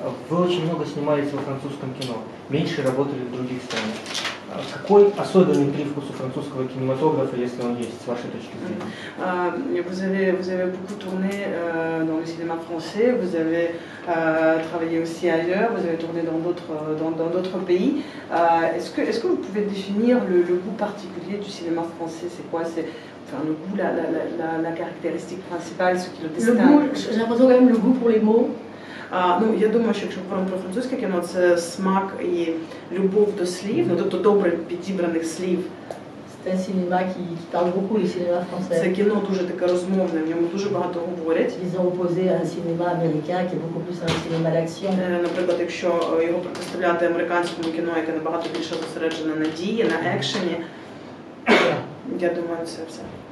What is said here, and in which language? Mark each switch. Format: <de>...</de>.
<ru>Вы очень много снимаете во французском кино, меньше работали в других странах. Какой особенный привкус у французского кинематографа, если он есть, с вашей точки зрения?</ru> <fr>Vous avez beaucoup tourné dans le cinéma français, vous avez travaillé aussi ailleurs, vous avez tourné dans d'autres pays. Est-ce que vous pouvez définir le goût particulier du cinéma français? C'est quoi? C'est le goût, la caractéristique principale, ce qui le distingue? J'ai l'impression quand même le goût pour les mots.</fr> <uk>Ну, я думаю, що якщо говоримо про французьке кіно, це смак і любов до слів, ну, тобто добре підібраних слів.</uk> <fr>C'est un cinéma qui parle beaucoup, le cinéma français.</fr> <uk>Це кіно дуже таке розмовне, в ньому дуже багато говорять.</uk> <fr>Ils ont opposé à un cinéma américain qui est beaucoup plus un cinéma d'action.</fr> <uk>Наприклад, якщо його протиставляти американському кіно, яке набагато більше зосереджене на дії, на екшені, я думаю, це все.</uk>